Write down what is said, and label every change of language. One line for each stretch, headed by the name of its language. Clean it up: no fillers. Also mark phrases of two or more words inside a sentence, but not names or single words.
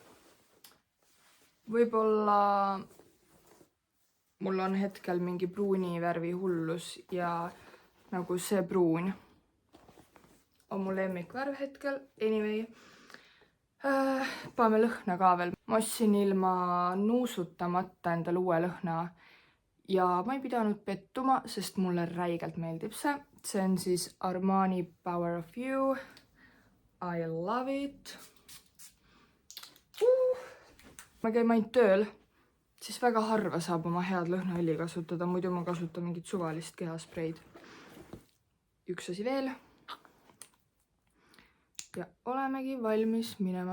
Estonian: Võib-olla mul on hetkel mingi pruuni värvi hullus ja nagu see pruun on mu lemmikvärv hetkel. Anyway, paneme lõhna ka veel. Ma ostsin ilma nuusutamata endale uue lõhna. Ja ma ei pidanud pettuma, sest mulle räigelt meeldib see. See on siis Armani Power of You.
English: I love it.
Estonian: Ma käin ainult tööl, siis väga harva saab oma head lõhnaõli kasutada, muidu ma kasutan mingit suvalist kehaspreid. Üks asi veel. Ja olemegi valmis minema.